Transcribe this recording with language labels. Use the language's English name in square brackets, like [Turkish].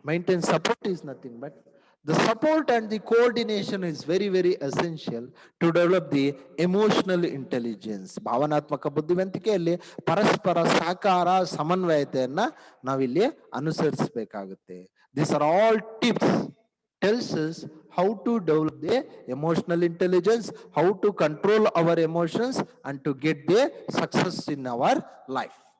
[English] Maintain support is nothing but the support and the coordination is very, very essential to develop the emotional intelligence. [Kannada] ಭಾವನಾತ್ಮಕ ಬುದ್ಧಿವಂತಿಕೆಯಲ್ಲಿ ಪರಸ್ಪರ ಸಹಕಾರ ಸಮನ್ವಯತೆಯನ್ನ ನಾವಿಲ್ಲಿ ಅನುಸರಿಸಬೇಕಾಗುತ್ತೆ. [English] These are all tips tells us how to develop the emotional intelligence, how to control our emotions, and to get the success in our life.